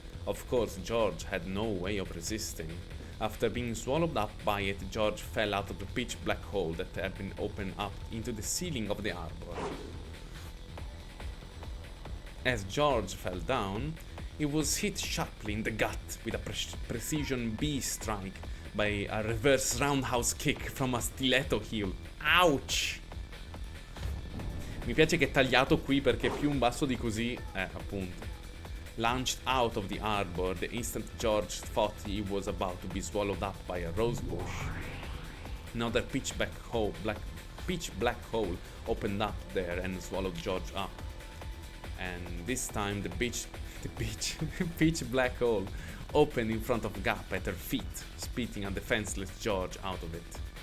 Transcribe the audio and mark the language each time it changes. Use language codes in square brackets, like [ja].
[en] Of course, George had no way of resisting. After being swallowed up by it, George fell out of the pitch-black hole that had been opened up into the ceiling of the arbor. As George fell down, he was hit sharply in the gut with a precision B strike by a reverse roundhouse kick from a stiletto heel. Ouch! [it] Mi piace che è tagliato qui perché più in basso di così, appunto. [en] Launched out of the arbor, the instant George thought he was about to be swallowed up by a rose bush. Another pitch black hole opened up there and swallowed George up. And this time the pitch black hole opened in front of Gap at her feet, spitting a defenseless George out of it.